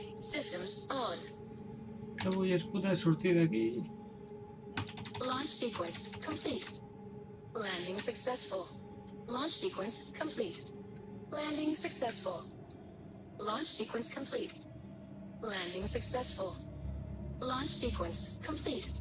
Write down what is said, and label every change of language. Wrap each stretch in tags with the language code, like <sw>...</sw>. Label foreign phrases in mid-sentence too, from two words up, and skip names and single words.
<en>Systems on.</en> <ca>Que vull és poder sortir d'aquí.</ca> <en>Launch sequence complete. Landing successful. Launch sequence complete. Landing successful. Launch sequence complete. Landing successful. Launch sequence complete.</en>